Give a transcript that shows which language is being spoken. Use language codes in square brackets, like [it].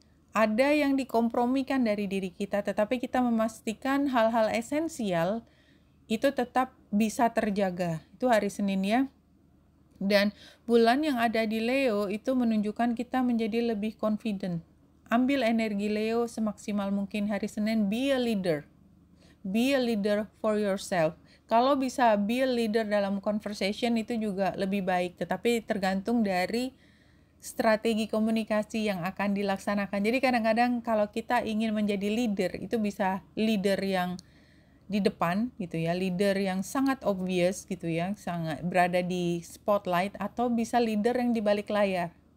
[id] Ada yang dikompromikan dari diri kita, tetapi kita memastikan hal-hal esensial itu tetap bisa terjaga. Itu hari Senin ya. Dan bulan yang ada di Leo itu menunjukkan kita menjadi lebih confident. Ambil energi Leo semaksimal mungkin hari Senin, [en] be a leader. Be a leader for yourself. [id] Kalau bisa [en] be a leader [id] dalam conversation itu juga lebih baik, tetapi tergantung dari strategi komunikasi yang akan dilaksanakan. Jadi kadang-kadang kalau kita ingin menjadi leader, itu bisa leader yang di depan gitu ya, leader yang sangat obvious gitu ya, sangat berada di spotlight, atau bisa leader yang di balik layar.